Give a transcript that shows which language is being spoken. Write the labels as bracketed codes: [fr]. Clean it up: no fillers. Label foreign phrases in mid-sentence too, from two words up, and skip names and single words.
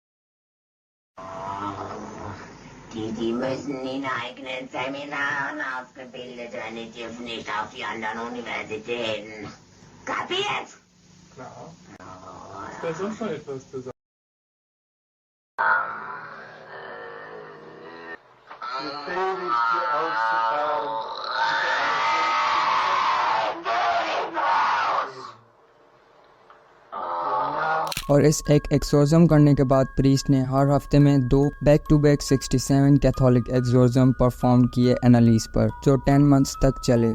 [de] Die müssen in eigenen Seminaren ausgebildet werden, die dürfen nicht auf die anderen Universitäten. Kapiert? Klar. Ist da sonst noch etwas zu sagen? Befehligt dir auszufahren. [hi] और इस एक एक्सोर्जम करने के बाद प्रीस्ट ने हर हफ्ते में 2 [en] back to back [hi] 67 [en] Catholic exorcism perform [hi] किए एनालिस पर, जो 10 मंथ्स तक चले।